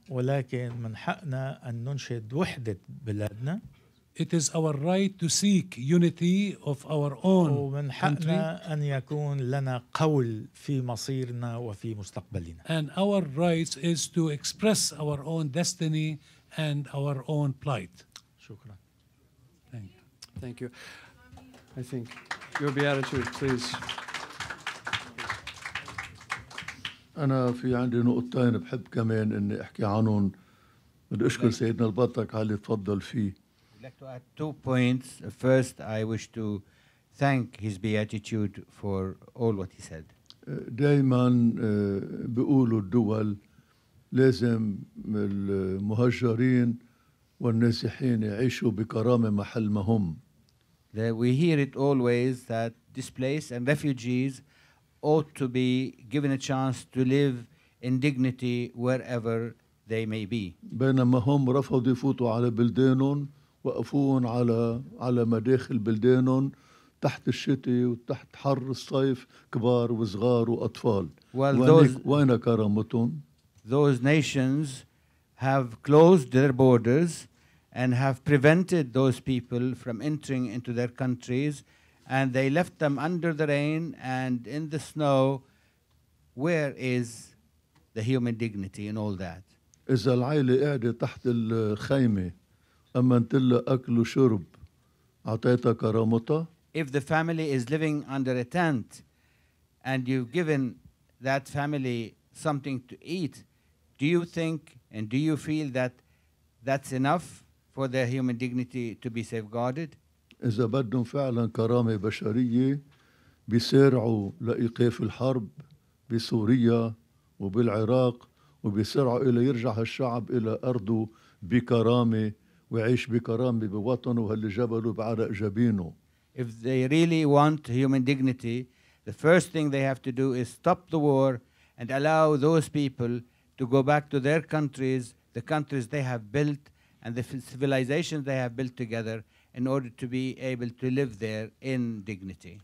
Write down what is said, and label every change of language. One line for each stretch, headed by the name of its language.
Arabic: ولكن من حقنا أن ننشد وحدة بلادنا.
English: It is our right to seek unity of our own
Arabic: ومن حقنا أن يكون لنا قول في مصيرنا وفي مستقبلنا.
English: And our rights is to express our own destiny and our own plight.
Arabic: شكرا.
English: Thank you. Thank you. I think your beatitude, please.
Arabic: أنا في عندي نقطتين بحب كمان إني أحكي عنهم. بدي أشكر سيدنا البطرك على اللي تفضل فيه.
English: I'd like to add 2 points. First, I wish to thank His Beatitude for all what he said.
Arabic: دايما بيقولوا الدول لازم المهجرين والنازحين يعيشوا بكرامة محل ما هم.
English: We hear it always that displaced and refugees ought to be given a chance to live in dignity wherever they may be.
Arabic: بينما هم رفضوا يفوتوا على بلدانهم، وقفوهم على مداخل بلدانهم تحت الشتاء وتحت حر الصيف، كبار وصغار وأطفال. وين كرامتهم؟
English: Those nations have closed their borders and have prevented those people from entering into their countries, and they left them under the rain and in the snow. Where is the human dignity in all that?
Arabic: إذا العائلة قاعدة تحت الخيمة أمنت لها أكل وشرب، أعطيتها كرامتها؟
English: If the family is living under a tent and you've given that family something to eat, do you think and do you feel that that's enough for their human dignity to be safeguarded?
Arabic: إذا بدهم فعلا كرامة بشرية بيسارعوا لإيقاف الحرب بسوريا وبالعراق، وبيسارعوا إلى يرجع هالشعب إلى أرضه بكرامة ويعيش بكرامة بوطنه واللي جبله بعرق جبينه.
English: If they really want human dignity, the first thing they have to do is stop the war and allow those people to go back to their countries, the countries they have built and the civilizations they have built together, in order to be able to live there in dignity.